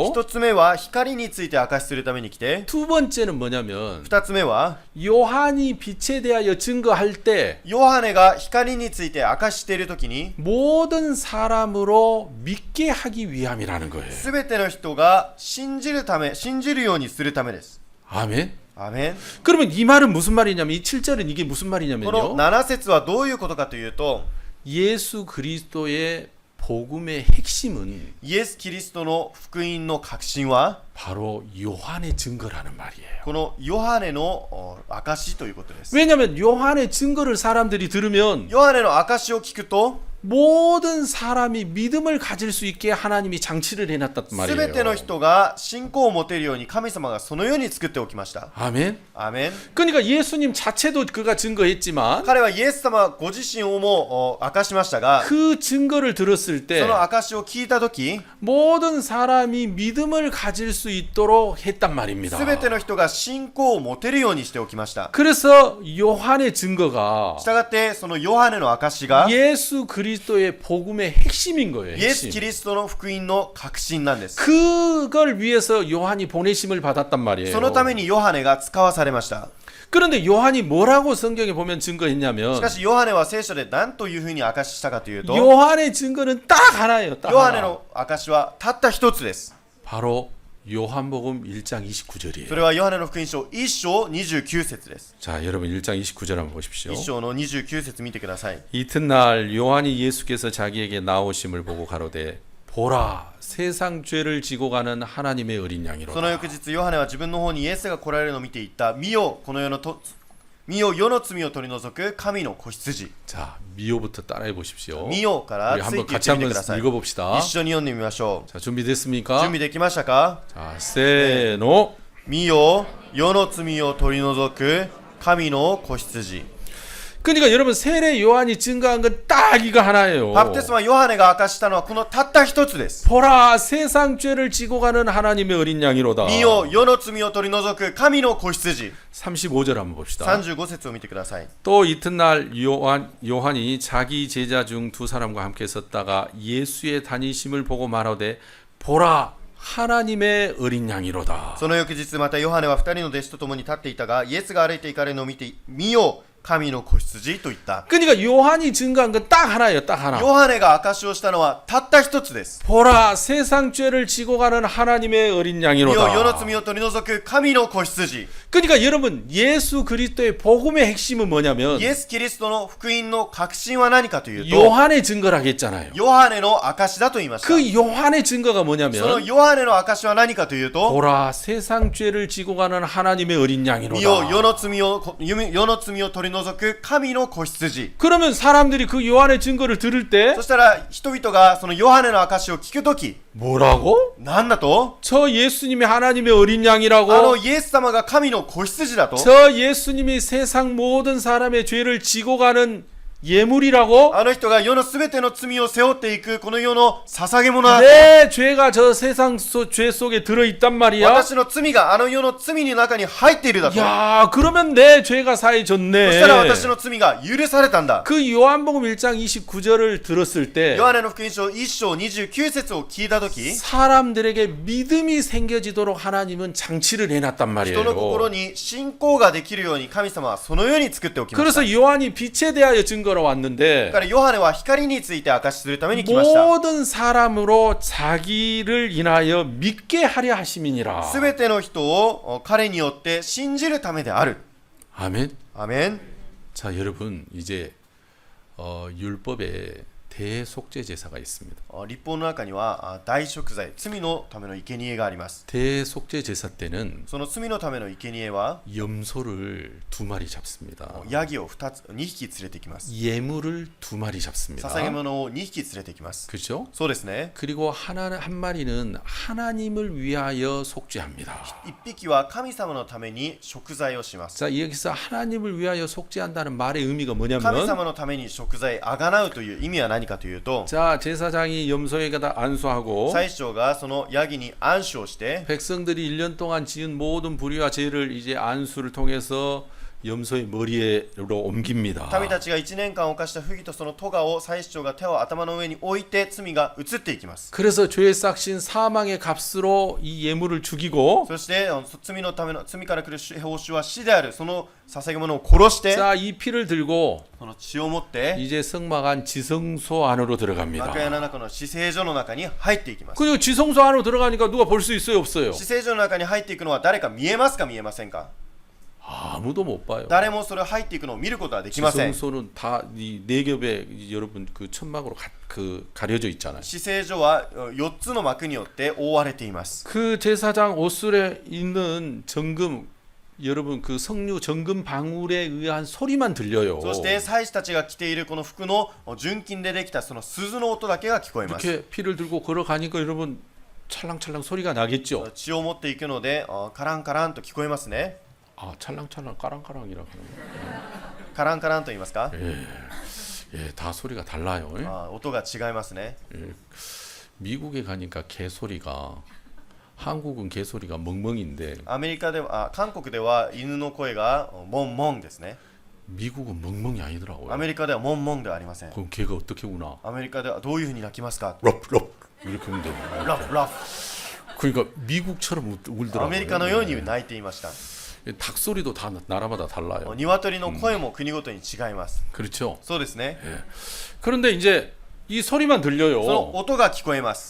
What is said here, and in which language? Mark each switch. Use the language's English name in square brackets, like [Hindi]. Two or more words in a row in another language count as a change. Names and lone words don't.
[Japanese] 一つ目は光について証しするために来て、 [Korean] 두 번째는 뭐냐면 [Japanese] 二つ目は [Korean] 요한이 빛에 대하여 증거할 때 [Japanese] ヨハネが光について証ししているときに、 [Korean] 모든 사람으로 믿게 하기 위함이라는 거예요. [Japanese] すべての人が信じるようにするためです。 [Korean] 아멘. [Japanese] アーメン。 [Korean] 그러면 이 말은 무슨 말이냐면 이 7절은 이게 무슨 [Japanese] この [Korean] 말이냐면요. [Japanese] 7節はどういうことかというと、 [Korean] 예수 그리스도의 복음의 핵심은 [Japanese] イエス・キリストの福音の核心は [Korean] 바로 요한의 증거라는 말이에요. [Japanese] このヨハネの証ということです。 [Korean] 왜냐하면 요한의 증거를 사람들이 들으면 [Japanese] ヨハネの証を聞くと、 [Korean] 모든 사람이 믿음을 가질 수 있게 하나님이 장치를 해놨단 [Japanese] すべての [Korean] 말이에요. [Japanese] 人が信仰を持てるように神様がそのように作っておきました。 [Korean] 아멘. [Japanese] アーメン。 [Korean] 그러니까 예수님 자체도 그가 증거했지만 [Japanese] 彼はイエス様ご自身をも明かしましたが、 [Korean] 그 증거를 들었을 [Japanese] そ [Korean] 때 [Japanese] の証を聞いたとき、 [Korean] 모든 사람이 믿음을 가질 수 있도록 했단 말입니다. [Japanese] すべての人が信仰を持てるようにしておきました。 [Korean] 그래서 요한의 증거가 [Japanese] したがってそのヨハネの証が [Korean] 예수 그리스도의 복음의 핵심인 거예요. [Japanese] イエス・ [Korean] 핵심. [Japanese] キリストの福音の核心なんです。 [Korean] 그걸 위해서 요한이 보내심을 받았단 말이에요. [Japanese] そのためにヨハネが使わされました。 [Korean] 그런데 요한이 뭐라고 성경에 보면 [Japanese] し [Korean] 증거했냐면 [Japanese] かしヨハネは聖書で何というふうに証ししたかというと、 [Korean] 요한의 증거는 딱 하나예요. 딱 [Japanese] ヨハネ [Korean] 하나. [Japanese] の証はたった一つです。 [Korean] 바로 요한복음 1장 [Japanese] そ [Korean] 29절이에요. [Japanese] れはヨハネの福音書1章29節です。 [Korean] 자, 여러분 1장 29절 한번 보십시오. [Japanese] 1 章の29節見てください。 [Korean] 이튿날 요한이 예수께서 자기에게 나오심을 보고 가로되 보라 세상 죄를 지고 가는 하나님의 어린 [Japanese] その [Korean] 양이로다. [Japanese] 翌日ヨハネは自分の方にイエスが来られるのを見て言った。見よ世の罪を取り除く神の子羊。 [Korean] 자, 미호부터 따라해 보십시오. [Japanese] 見よからつ [Korean] 우리 [Japanese] い [Korean] 한번 [Japanese] て言っ [Korean] 같이 [Japanese] てみて [Korean] 한번 [Japanese] ください。 [Korean] 읽어봅시다. [Japanese] 一緒に読んでみましょ [Korean] 자, [Japanese] う。 [Korean] 준비됐습니까? [Japanese] 準備できましたか？ [Korean] 자, 세노. [Japanese] 見よ世の罪を取り除く神の子羊。 [Korean] 그러니까 여러분 세례 요한이 증거한 건 딱 이거 하나예요. [Japanese] バプテスマヨハネが明かしたのはこのたった一つです。 [Korean] 보라 세상 죄를 지고 가는 하나님의 어린 양이로다. [Japanese] 見よ、世の罪を取り除く神の子羊。 [Korean] 35절 한번 봅시다. [Japanese] 35 節を見てください。 [Korean] 또 이튿날 요한이 자기 제자 중 두 사람과 함께 섰다가 예수의 다니심을 보고 말하되 보라 하나님의 어린 양이로다. [Japanese] その翌日またヨハネは二人の弟子と共に立っていたが、イエスが歩いて行かれるのを見て、見よ、神の子羊と言った。 [Korean] 그러니까 요한이 증거한 건 딱 하나예요. 딱 하나. [Japanese] ヨハネが証しをしたのはたった一つです。 [Korean] 보라 세상 죄를 지고 가는 하나님의 어린 [Japanese] 見よ、世の [Korean] 양이로다. [Japanese] 罪を取り除く神の子羊。 [Korean] 그러니까 여러분 예수 그리스도의 복음의 핵심은 뭐냐면 [Japanese] イエス・キリストの福音の核心は何かというと、 [Korean] 요한의 증거라고 했잖아요. [Japanese] ヨハネの証だと言いました。 [Korean] 그 요한의 증거가 [Japanese] その [Korean] 뭐냐면 [Japanese] ヨハネの証は何かというと、 [Korean] 보라 세상 죄를 지고 가는 하나님의 어린 [Japanese] 見よ、 [Korean] 양이로다. [Japanese] 世の罪を取り除く神の子羊。 [Korean] 그러면 사람들이 그 요한의 증거를 들을 때 [Japanese] そしたら人々がそのヨハネの証を聞くとき、 [Korean] 뭐라고? [Japanese] なんだと、 [Korean] 저 예수님이 하나님의 어린 [Japanese] あの [Korean] 양이라고? [Japanese] イエス様が神の子羊だと、 [Korean] 저 예수님이 세상 모든 사람의 죄를 지고 가는 예물이라고? [Japanese] あの人が世のすべての罪を背負っていくこの世の捧げ物だと、 [Korean] 내 죄가 저 세상 죄 속에 들어있단 말이야? [Japanese] 私の罪があの世の罪の中に入っているだと、そ [Korean] 야, 그러면 내 죄가 [Japanese] したら [Korean] 사해졌네. [Japanese] 私の罪が許されたんだ。 [Korean] 그 요한복음 1장 29절을 들었을 때 [Japanese] ヨハネの福音書1章29節を聞いたとき、 [Korean] 사람들에게 믿음이 생겨지도록 하나님은 장치를 해놨단 [Japanese] 人の心 [Korean] 말이에요. [Japanese] に信仰ができるように神様はそのように作っておきました。 [Korean] 그래서 요한이 빛에 대하여 증거로 [Japanese] だ [Korean] 왔는데 [Japanese] からヨハネは光について証しするために来ました。 [Korean] 모든 사람으로 자기를 인하여 믿게 하려 하심이니라. [Japanese] すべての人を彼によって信じるためである。 [Korean] 아멘. [Japanese] アメン。 [Korean] 자, 여러분 이제 율법에 대속죄 제사가 있습니다. [Japanese] 立法の中には大贖罪、罪のための生贄があります。 [Korean] 대속죄 제사 때는 [Japanese] その罪のための生贄は [Korean] 염소를 2마리 잡습니다. [Japanese] ヤギを2匹連れてきます。 [Korean] 예물을 2마리 잡습니다. [Japanese] 捧げ物を2匹連れてきます。 [Korean] 그렇죠? [Japanese] そうですね。 [Korean] 그리고 한 마리는 하나님을 위하여 속죄합니다. [Japanese] 1 匹は神様のために贖罪をします。 [Korean] 자, 여기서 하나님을 위하여 속죄한다는 말의 의미가 [Japanese] 神 [Korean] 뭐냐면 [Japanese] 様のために贖罪、あがなうという意味は何かというと、 [Korean] 자, 제사장이 염소에게다 안수하고 [Japanese] 祭司長がそのヤギに安守をして、 [Korean] 백성들이 1년 동안 지은 모든 불의와 죄를 이제 안수를 통해서 염소의 머리로 옮깁니다. [Japanese] 民たちが1年間犯した不義とその咎を祭司長が手を頭の上に置いて罪が移っていきます。 [Korean] 그래서 죄의 싹신 사망의 값으로 이 예물을 죽이고 [Japanese] そして罪から来る報酬は死である。その捧げ物を殺して、 [Korean] 자, 이 피를 들고 [Japanese] その血を持って [Korean] 이제 성막안 지성소 안으로 들어갑니다. [Japanese] 幕屋の中の至聖所の中に入っていきます。 [Korean] 그리고 지성소 안으로 들어가니까 누가 볼 수 있어요, 없어요? [Japanese] 至聖所の中に入っていくのは誰か見えますか見えませんか？ [Korean] 아무도 못 봐요. [Japanese] 誰もそれを入っていくのを見ることはできません。 [Korean] 지성소는 다 이 네 겹에 여러분 그 천막으로 가려져 있잖아요. [Japanese] 至聖所は4つの幕によって覆われています。 [Korean] 그 제사장 옷술에 있는 정금 여러분 그 석류 정금 방울에 의한 소리만 들려요. [Japanese] そして祭司たちが着ているこの服の純金でできたその鈴の音だけが聞こえます。 [Korean] 이렇게 피를 들고 걸어가니까 여러분 찰랑찰랑 소리가 나겠죠. [Japanese] 血を持っていくのでカランカランと聞こえますね。 [Korean] 아 찰랑찰랑 까랑까랑이라고 하는 [Japanese] カランカランと言いますか？ [Korean] 예, 다 소리가 달라요. 예? [Japanese] 音が違いますね。 [Korean] 미국에 가니까 개소리가 한국은 개소리가 멍멍인데 [Japanese] アメリカでは韓国では犬の声がモンモンですね。 [Korean] 미국은 멍멍이 아니더라고요. [Japanese] アメリカではモンモンではありません。 [Korean] 그럼 개가 어떻게 우나? [Japanese] アメリカではどういうふうに鳴きますか？ [Korean] 럽럽 이렇게 하면 돼요. [Japanese] ラフラフ。 [Korean] 그러니까 미국처럼 [Japanese] ア [Korean] 울더라고요. [Japanese] メリカのように鳴いていました。 [Korean] 닭 소리도 다 나라마다 달라요. [Japanese] 鶏の声も国ごとに違います。 [Korean] 그렇죠. [Japanese] そうですね。 [Korean] 그런데 이제 이 소리만 [Japanese] その [Korean] 들려요. [Japanese] 音が聞こえます。